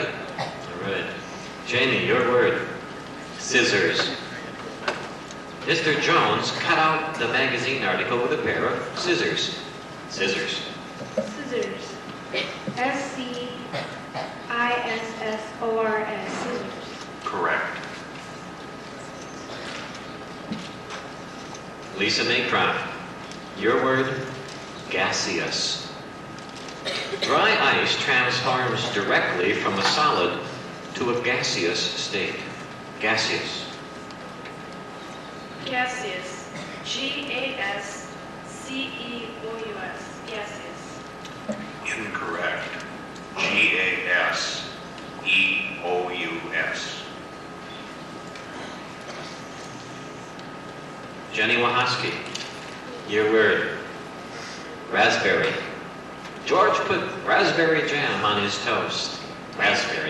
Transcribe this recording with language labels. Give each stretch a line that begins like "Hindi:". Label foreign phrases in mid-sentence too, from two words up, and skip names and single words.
English: All right. Jamie, your word. Scissors. Mr. Jones cut out the magazine article with a pair of scissors. Scissors. Scissors. S-C-I-S-S-O-R-S. Scissors. Correct. Lisa Maycroft, your word. Gaseous. Dry ice transforms directly from a solid to a gaseous state. Gaseous. Gaseous. G-A-S-C-E-O-U-S. Gaseous. Incorrect. G-A-S-E-O-U-S. Jenny Wahoski, your word. Raspberry. George put raspberry jam on his toast. Raspberry.